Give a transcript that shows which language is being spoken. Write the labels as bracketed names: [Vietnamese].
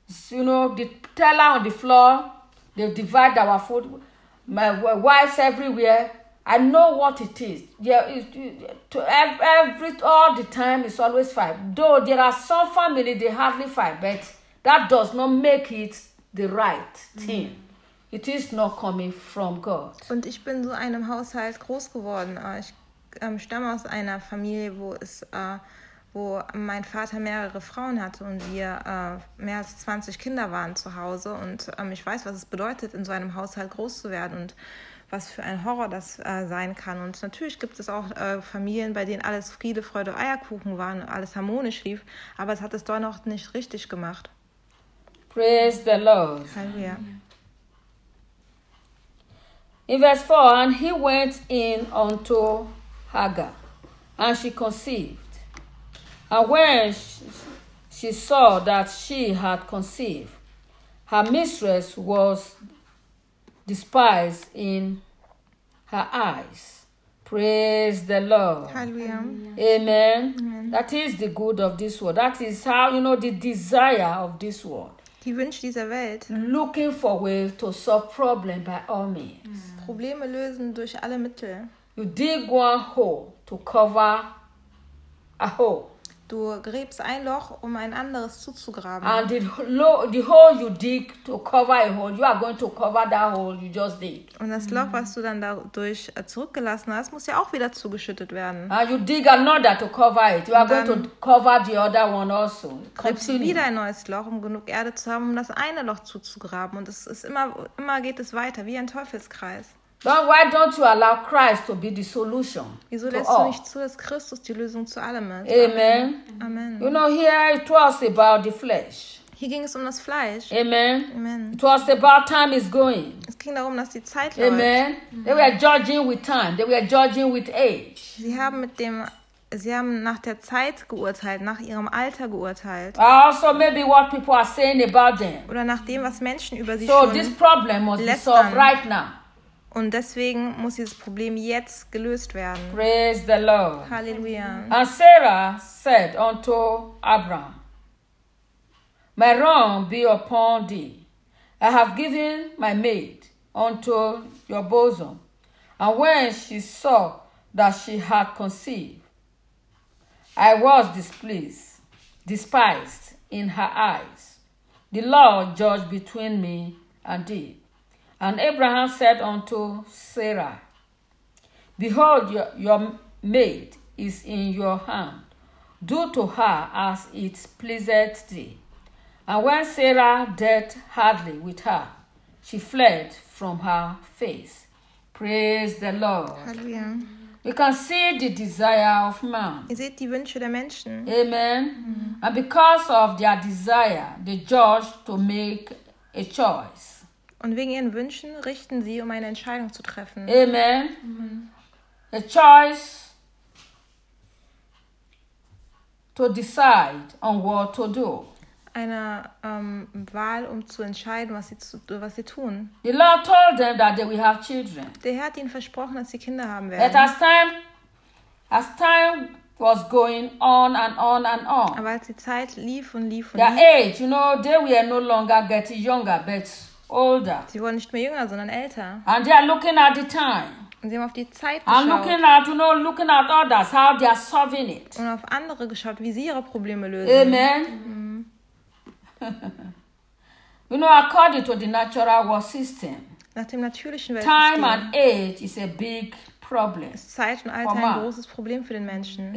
[English] You know, the teller on the floor, they divide our food. My wives everywhere. I know what it is. Yeah, all the time it's always fight. Though there are some family they hardly fight, but that does not make it the right thing. Mm-hmm. It is not coming from God. [German] Und ich bin so einem Haushalt groß geworden. Ich stamme aus einer Familie, wo mein Vater mehrere Frauen hatte und wir mehr als 20 Kinder waren zu Hause. Und ich weiß, was es bedeutet, in so einem Haushalt groß zu werden und was für ein Horror das sein kann. Und natürlich gibt es auch Familien, bei denen alles Friede, Freude, Eierkuchen war und alles harmonisch lief, aber es hat es doch noch nicht richtig gemacht. [English] Praise the Lord. [German] Halleluja. In Vers 4, [English] and he went in unto Hagar, and she conceived. And when she saw that she had conceived, her mistress was despised in her eyes. Praise the Lord. Hallelujah. Amen. Amen. That is the good of this world. That is how, you know, the desire of this world. [German] Die Wünsche dieser Welt. [English] Looking for ways to solve problems by all means. [German] Probleme lösen durch alle Mittel. [English] You dig one hole to cover a hole. [German] Du gräbst ein Loch, um ein anderes zuzugraben. [English] And the hole you dig to cover a hole, you are going to cover that hole you just dig. [German] Und das Loch, was du dann dadurch zurückgelassen hast, muss ja auch wieder zugeschüttet werden. [English] And you dig another to cover it. You are going to cover the other one also. [German] Gräbst du wieder ein neues Loch, um genug Erde zu haben, um das eine Loch zuzugraben. Und es ist immer geht es weiter, wie ein Teufelskreis. [English] But why don't you allow Christ to be the solution? [German] Wieso lässt du nicht zu, dass Christus die Lösung zu allem ist? [English] Amen. Amen. You know, here it was about the flesh. [German] Hier ging es um das Fleisch. [English] Amen. Amen. It was about time is going. [German] Es ging darum, dass die Zeit läuft. [English] Amen. Mhm. They were judging with time. They were judging with age. [German] Sie haben nach der Zeit geurteilt, nach ihrem Alter geurteilt. [English] Also maybe what people are saying about them. [German] Oder nach dem, was Menschen über sie so schon. [English] So this problem must be solved right now. [German] Und deswegen muss dieses Problem jetzt gelöst werden. [English] Praise the Lord. [German] Halleluja. [English] And Sarah said unto Abraham, my wrong be upon thee, I have given my maid unto your bosom. And when she saw that she had conceived, I was despised in her eyes. The Lord judged between me and thee. And Abraham said unto Sarah, behold, your maid is in your hand. Do to her as it pleaseth thee. And when Sarah dealt hardly with her, she fled from her face. Praise the Lord. Hallelujah. You can see the desire of man. Is it the wish of the Menschen? Amen. Mm-hmm. And because of their desire, they judge to make a choice. [German] Und wegen ihren Wünschen richten sie, um eine Entscheidung zu treffen. [English] Amen. Mm-hmm. A choice to decide on what to do. [German] Eine Wahl, um zu entscheiden, was sie tun. [English] The Lord told them that they will have children. [German] Der Herr hat ihnen versprochen, dass sie Kinder haben werden. [English] But as time was going on and on and on. [German] Aber als die Zeit lief und lief und [English] their [German] lief. [English] Their age, you know, they were no longer getting younger, but older. [German] Sie wurden nicht mehr jünger, sondern älter. [English] And they are looking at the time. [German] Und sie haben auf die Zeit geschaut. [English] Looking at others, how they are solving it. [German] Und auf andere geschaut, wie sie ihre Probleme lösen. [English] Amen. You know, according to the natural world system, [German] nach dem natürlichen [English] time and age is a big problem. [German] Zeit und Alter ist ein großes Problem für den Menschen.